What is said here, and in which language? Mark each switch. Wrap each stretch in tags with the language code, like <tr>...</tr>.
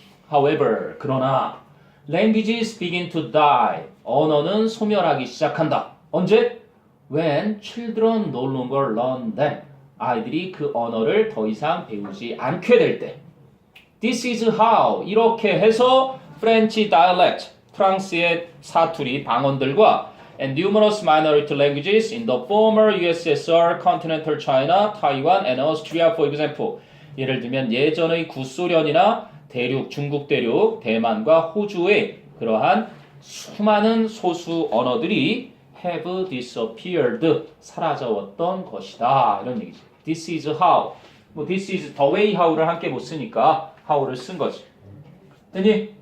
<en>However,</en> <ko>그러나</ko> <en>languages begin to die.</en> <ko>언어는 소멸하기 시작한다. 언제?</ko> <en>When children no longer learn them.</en> <ko>아이들이 그 언어를 더 이상 배우지 않게 될 때.</ko> <en>This is how.</en> <ko>이렇게 해서</ko> <en>French dialect,</en> <ko>프랑스의 사투리 방언들과</ko> <en>and numerous minority languages in the former USSR, continental China, Taiwan, and Austria, for example.</en> <ko>예를 들면 예전의 구소련이나 대륙, 중국 대륙, 대만과 호주의 그러한 수많은 소수 언어들이</ko> <en>have disappeared,</en> <ko>사라져왔던 것이다. 이런 얘기죠.</ko> <en>This is how.</en> <ko>뭐</ko> <en>this is the way how</en> <ko>를 함께 못 쓰니까 how를 쓴 거지. 됐니?</ko>